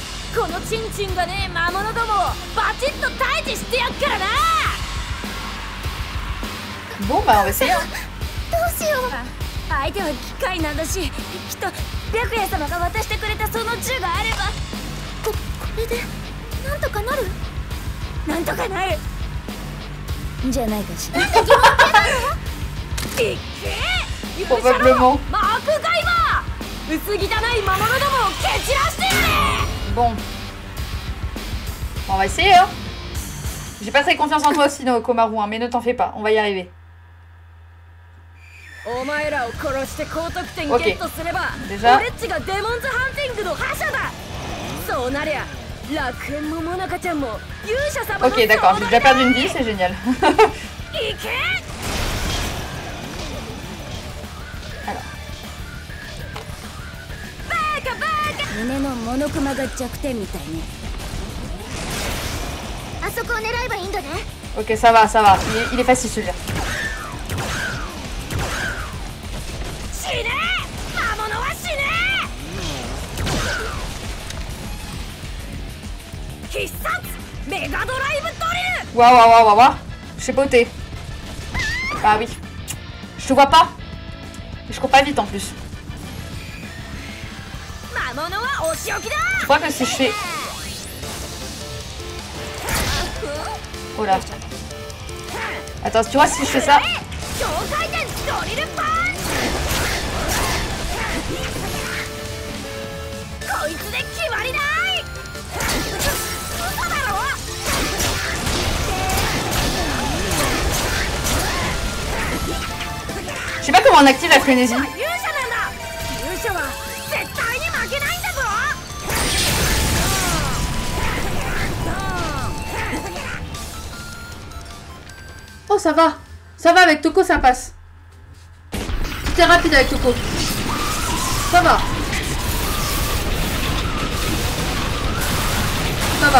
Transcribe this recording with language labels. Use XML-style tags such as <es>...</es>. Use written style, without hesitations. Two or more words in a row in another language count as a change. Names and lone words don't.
<ja>このチンチンがねえ魔物どもをバチッと退治してやっからな。</ja> <fr>Bon bah on va essayer.</fr> <ja>どうしよう。相手は機械なんだし、きっと白夜様が渡してくれたその銃があれば、これでなんとかなる。なんとかなるじゃないかしら。なんか疑問系なの？いっけー。</ja> <fr>Probablement.</fr> <ja>マークガイバー、薄汚い魔物どもを蹴散らしてやれ。</ja> <fr>Bon. On va essayer hein. J'ai pas très confiance en toi aussi, no, Komaru, hein, mais ne t'en fais pas, on va y arriver.</fr> <ja>お前らを殺して高得点ゲットすれば、</ja> <fr>déjà.</fr> <ja>俺っちがデモンズハンティングの覇者だ。そうなりゃ楽園もモナカちゃんも勇者様の。</ja> <fr>Ok d'accord, j'ai déjà perdu une vie, c'est génial.</fr> <ja>いけ。</ja> <fr>Alors.</fr> <ja>バカバカ。胸のモノクマが弱点みたいね。あそこを狙えばいいんだね。</ja> <fr>Ok ça va, ça va, il est facile celui-là.</fr> <ja>死ねえ魔物は死ねえ。必殺メガドライブドリル。 Waouh, waouh, waouh, waouh.</ja> <fr>Je sais pas où t'es. Ah oui. Je te vois pas. Et je cours pas vite en plus.</fr> <ja>魔物はお仕置きだ。</ja> <fr>Je crois que si je fais... Oh là. Attends, tu vois si je fais ça...</fr> <ja>超回転ドリルパンチ。こいつで決まりない。嘘だろ。</ja> <fr>Je sais pas comment on active la frénésie.</fr> <ja>勇者なんだ。勇者は絶対に負けないんだぞ。</ja> <fr>Oh ça va. Ça va avec Toko ça passe. Tout est rapide avec Toko. Ça va. Ça va.</fr>